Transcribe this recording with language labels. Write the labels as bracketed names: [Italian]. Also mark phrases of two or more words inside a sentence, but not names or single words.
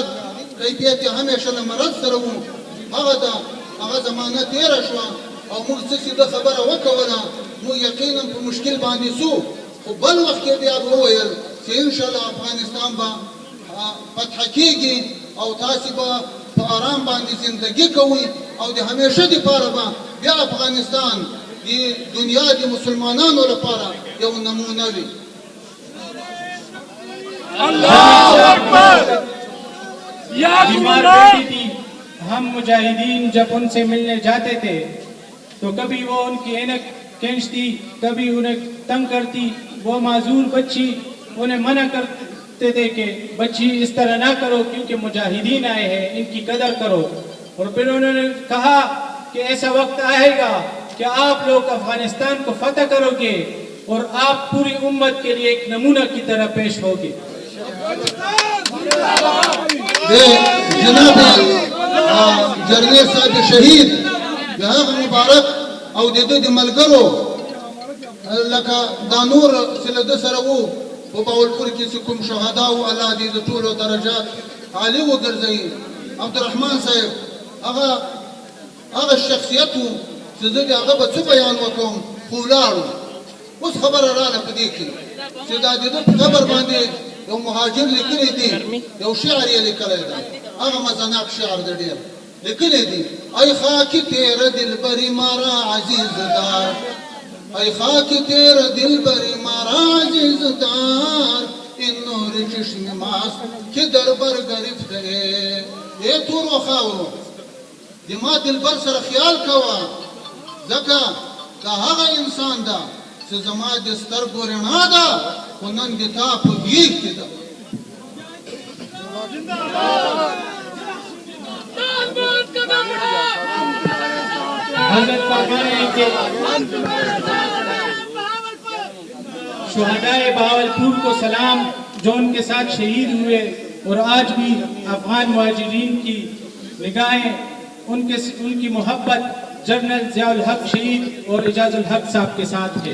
[Pashto] کیفیت یې همیشه له مرض سره و هغه زمانه تېره شوه او موږ څه چې د خبره وکوله موږ یقینا په مشکل باندې سو خو بل وخت کې بیا وویل چې انشاءالله افغانستان به فتح کېږي او تاسې به په آرام باندې زندگی کوئ او د همیشه دپاره به بیا افغانستان د دنیا د مسلمانانو لپاره یو نمونه وي. [Urdu] بیمار بیٹی تھی. ہم مجاہدین جب ان سے ملنے جاتے تھے تو کبھی وہ ان کی اینک کھینچتی کبھی انہیں تنگ کرتی. وہ معذور بچی انہیں منع کرتے تھے کہ بچی اس طرح نہ کرو کیونکہ مجاہدین آئے ہیں ان کی قدر کرو. اور پھر انہوں نے کہا کہ ایسا وقت آئے گا کہ آپ لوگ افغانستان کو فتح کرو گے اور آپ پوری امت کے لیے ایک نمونہ کی طرح پیش ہوگے. [Pashto] جناب جرنیل صاحب شهید د هغه مبارک او د دوی د ملګرو لکه دا نور چې له ده سره وو په باولپور کې چې کوم شهدا وو الله دې د ټولو درجات عالي وګرځوي. عبدالرحمن صاحب هغه شخصیت وو چې زه د هغه به څه بیان وکړم خو ولاړو. اوس خبره راغله په دې کې چې دا د ده په قبر باندې یو مهاجر لیکلی دی یو شعر یې لیکلی دی هغه مزناک شعر دی ډېر لیکلی دی [Persian] ای خاک تیره دلبری مارا عزیز دار ای خاک تیره دلبری مارا عزیز دار این نور چشم ماست که در بر گرفته ای [Pashto] تورو خاورو د ما دلبر سره خیال کوه ځکه دا هغه انسان ده چې زما د سترګو رڼا ده خو نن د تا په غېږ کې ده. [Urdu] حضرت فرمائے ہیں کہ شہدائے بہاولپور کو سلام جو ان کے ساتھ شہید ہوئے اور آج بھی افغان مہاجرین کی نگاہیں ان کی محبت جنرل ضیاء الحق شہید اور اعجاز الحق صاحب کے ساتھ ہے.